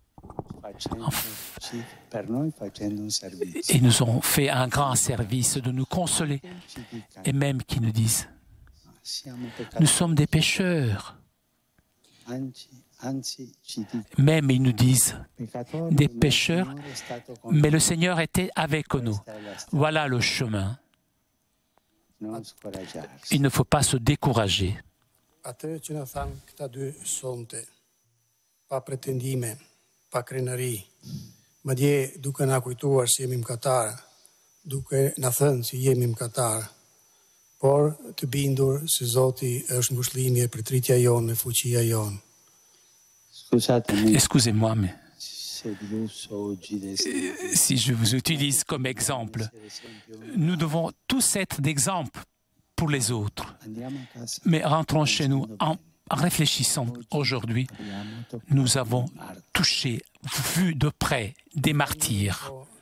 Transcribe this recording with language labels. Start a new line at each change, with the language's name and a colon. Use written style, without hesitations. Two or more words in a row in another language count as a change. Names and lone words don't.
French: Ils nous ont fait un grand service de nous consoler et même qu'ils nous disent nous sommes des pécheurs. Même ils nous disent des pécheurs, mais le Seigneur était avec nous. Voilà le chemin. Il ne faut pas se décourager.
Albanian: Pa krenari, madje duke na kujtuar se jemi mëkatar, duke na thënë se jemi mëkatar, por të bindur se Zoti është ngushëllimi e përtritja jonë, e fuqia jonë.
French: Excusez-moi, mais si je vous utilise comme exemple, nous devons tous être d'exemple pour les autres. Mais rentrons chez nous en réfléchissant aujourd'hui, nous avons touché, vu de près des martyrs.